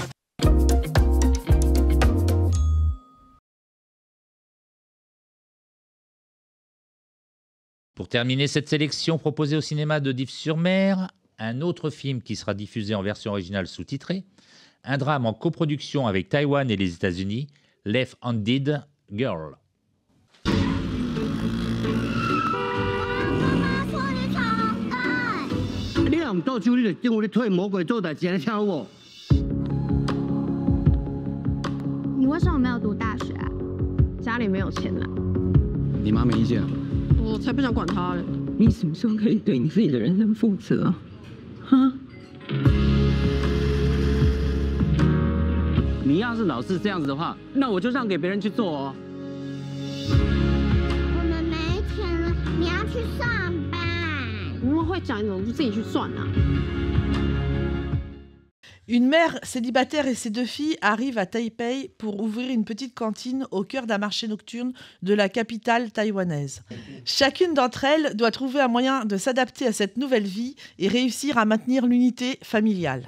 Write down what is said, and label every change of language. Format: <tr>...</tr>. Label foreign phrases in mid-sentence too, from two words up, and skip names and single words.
<fr>Pour terminer cette sélection proposée au cinéma de Dives-sur-Mer, un autre film qui sera diffusé en version originale sous-titrée, un drame en coproduction avec Taïwan et les États-Unis,</fr> <en>Left-Handed Girl.</en> <zh>你为什么没有读大学啊？家里没有钱啊？你妈没意见？我才不想管他嘞。你什么时候可以对你自己的人生负责？哈？你要是老是这样子的话，那我就让给别人去做哦。我们没钱了，你要去上班。你们会讲，你怎么不自己去算啊？</zh> <fr>Une mère célibataire et ses 2 filles arrivent à Taipei pour ouvrir une petite cantine au cœur d'un marché nocturne de la capitale taïwanaise. Chacune d'entre elles doit trouver un moyen de s'adapter à cette nouvelle vie et réussir à maintenir l'unité familiale.</fr>